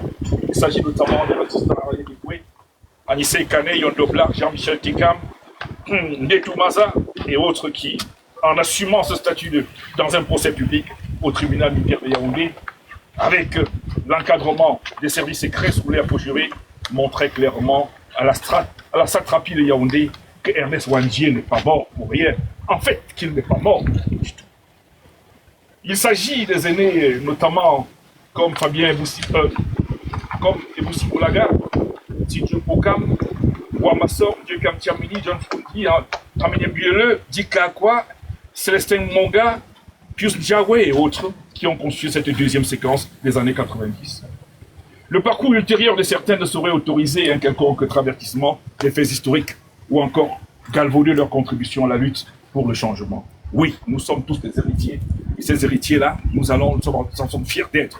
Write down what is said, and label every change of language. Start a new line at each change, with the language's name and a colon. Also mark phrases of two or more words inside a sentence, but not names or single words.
French: Il s'agit notamment des résistants Alain Dikoué, Anissé Kane, Yondo Black, Jean-Michel Tekam, Netou Maza et autres qui, en assumant ce statut dans un procès public au tribunal militaire de Yaoundé, avec l'encadrement des services secrets sous l'air juré, montrait clairement à la satrapie de Yaoundé que Ernest Wandier n'est pas mort pour rien. En fait, qu'il n'est pas mort du tout. Il s'agit des aînés, notamment comme Fabien Eboussi, comme Eboussi Boulaga, Tidjo Pokam, Wamassor, Dieu Kamtiamini, John Fouki, Tamenye Biele, Dika Akwa, Célestin Monga, Pius Djawé et autres qui ont conçu cette deuxième séquence des années 90. Le parcours ultérieur de certains ne saurait autoriser un quelconque travertissement des faits historiques ou encore galvauder leur contribution à la lutte pour le changement. Oui, nous sommes tous des héritiers. Et ces héritiers-là, nous sommes fiers d'être.